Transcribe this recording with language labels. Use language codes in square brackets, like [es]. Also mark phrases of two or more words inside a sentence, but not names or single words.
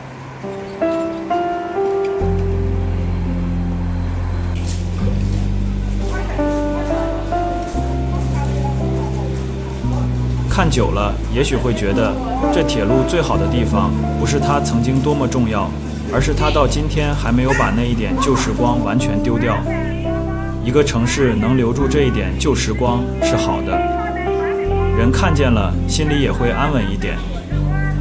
[zh] 看久了，也許會覺得這鐵路最好的地方，不是它曾經多麼重要，而是它到今天還沒有把那一點舊時光完全丟掉。一個城市能留住這一點舊時光是好的。人看見了，心裡也會安穩一點。